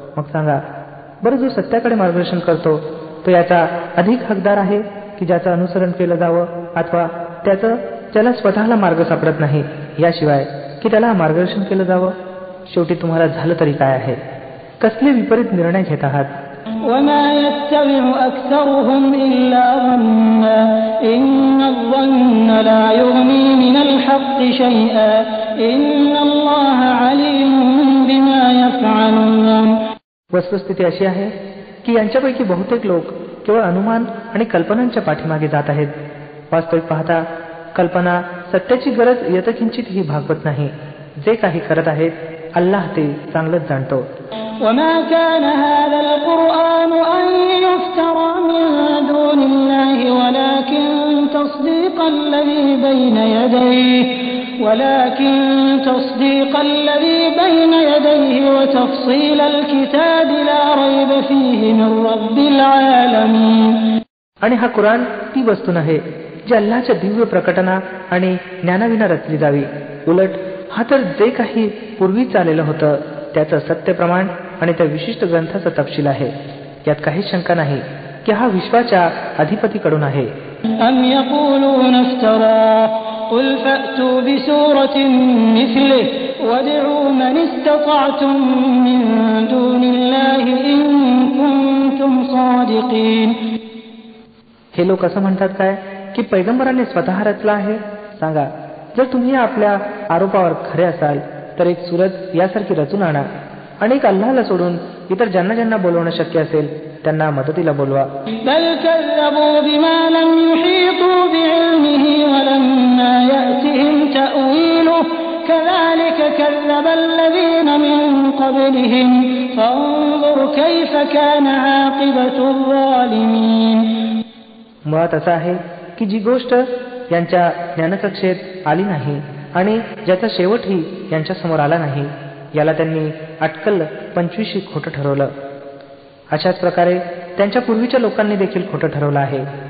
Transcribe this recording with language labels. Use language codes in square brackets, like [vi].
[mr] मग सांगा बरं, जो सत्याकडे मार्गदर्शन करतो तो याचा अधिक हकदार आहे की ज्याचं अनुसरण केलं जावं, अथवा त्याला स्वतःला मार्ग सापडत नाही याशिवाय की त्याला मार्गदर्शन केलं जावं? शेवटी तुम्हाला झालं तरी काय आहे? कसले विपरीत निर्णय घेत आहात? [ar] وما يتبع أكثرهم إلا ظنا إن الظن لا يغني من الحق شيئا إن الله عليم بما يفعلون. [mr] वस्तुस्थिती अशी आहे की यांच्यापैकी बहुतेक लोक केवळ अनुमान आणि कल्पनांच्या पाठीमागे जात आहेत. वास्तविक पाहता कल्पना सत्याची गरज यथकिंचितही भागवत नाही. जे काही करत आहेत अल्लाह ते चांगलंच जाणतो. [ar] وما كان هذا القرآن أن يفترى من دون الله ولكن تصديق الذي بين يديه وتفصيل الكتاب لا ريب فيه من رب العالمين. [mr] आणि हा कुराण ती वस्तू नव्हे जी अल्लाहच्या दिव्य प्रकटना आणि ज्ञानाविना रचली जावी. उलट हा तर जे काही पूर्वी चाललेलं होतं त्याचं सत्य प्रमाण आणि त्या विशिष्ट ग्रंथाचा तपशील आहे. यात काहीच शंका नाही की हा विश्वाच्या अधिपतीकडून आहे. [ar] أم يقولون افتراه قل فأتوا بسورة مثله وادعوا من استطعتم من دون الله إن كنتم صادقين. [mr] हे लोक असं म्हणतात काय की पैगंबराने स्वतः रचला आहे? सांगा, जर तुम्ही आपल्या आरोपावर खरे असाल तर एक सूरत यासारखी रचून आणा आणि एक अल्लाहला सोडून इतर ज्यांना ज्यांना बोलवणं शक्य असेल त्यांना मदतीला बोलवा. [ar] बल कذبوا بما لم يحيطوا بعلمه ولما يأتهم تأويله كذلك كذب الذين من قبلهم فانظر كيف كان عاقبة الظالمين. [mr] मुळात असं आहे की जी गोष्ट यांच्या ज्ञानकक्षेत आली नाही आणि ज्याचा शेवटही यांच्या समोर आला नाही याला त्यांनी अटकल 25 खोटं ठरवलं. अशाच प्रकारे त्यांच्या पूर्वीच्या लोकांनी देखील खोटं ठरवलं आहे.